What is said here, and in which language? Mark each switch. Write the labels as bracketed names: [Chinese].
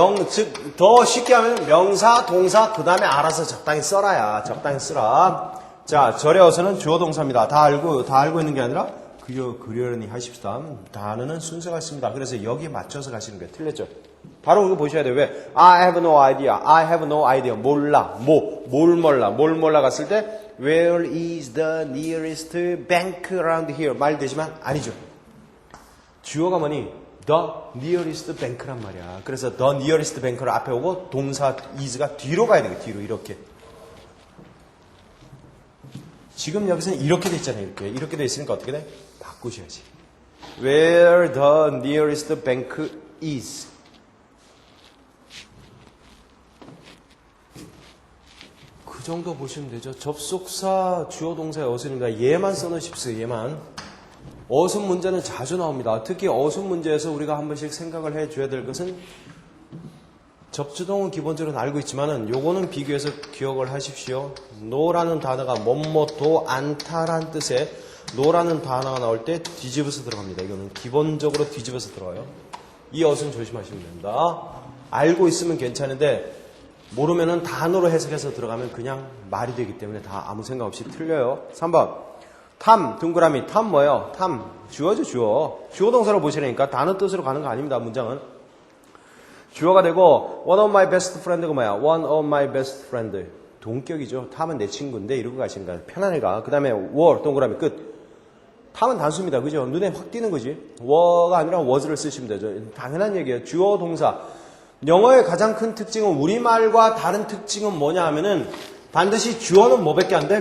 [Korean] 즉 더 쉽게 하면 명사, 동사 그 다음에 알아서 적당히 써라야. 적당히 쓰라. 자, 절의 어순은 주어 동사입니다. 다 알고 있는 게 아니라 그려니 하십시다. 단어는 순서가 있습니다. 그래서 여기에 맞춰서 가시는 거예요. 틀렸죠? 바로 그거 보셔야 돼요. 왜? [English] I have no idea. I have no idea. [Korean] 몰라. 뭘 몰라 갔을 때 [English] Where is the nearest bank around here? [Korean] 말 되지만 아니죠. 주어가 뭐니? [English] The nearest bank란 [Korean] 말이야. 그래서 the nearest bank를 앞에 오고 동사 is가 뒤로 가야 돼요. 뒤로 이렇게. 지금 여기서는 이렇게 돼 있잖아요. 이렇게 돼 있으니까 어떻게 돼? 바꾸셔야지. [English] Where the nearest bank is. [Korean] 그 정도 보시면 되죠. 접속사, 주어 동사의 어순입니다. 얘만 써놓으십시오. 얘만. 어순 문제는 자주 나옵니다. 특히 어순 문제에서 우리가 한 번씩 생각을 해줘야 될 것은 접주동은 기본적으로 알고 있지만은 요거는 비교해서 기억을 하십시오. 노라는 단어가 뭐뭐도 않다란 뜻의 노라는 단어가 나올 때 뒤집어서 들어갑니다. 이거는 기본적으로 뒤집어서 들어가요. 이 어순 조심하시면 됩니다. 알고 있으면 괜찮은데 모르면은 단어로 해석해서 들어가면 그냥 말이 되기 때문에 다 아무 생각 없이 틀려요. 3번 탐 동그라미 탐 뭐예요? 탐 주어죠 주어. 주어 동사로 보시라니까 단어 뜻으로 가는 거 아닙니다. 문장은 주어가 되고 [English] one of my best friend [Korean] 가 뭐야? one of my best friend 동격이죠. 탐은 내 친구인데 이러고 가시는 거야. 편한 애가. 그 다음에 were 동그라미 끝. 탐은 단수입니다. 그죠? 눈에 확 띄는 거지. were가 아니라 was를 쓰시면 되죠. 당연한 얘기예요. 주어 동사. 영어의 가장 큰 특징은 우리말과 다른 특징은 뭐냐 하면은 반드시 주어는 뭐밖에 안 돼?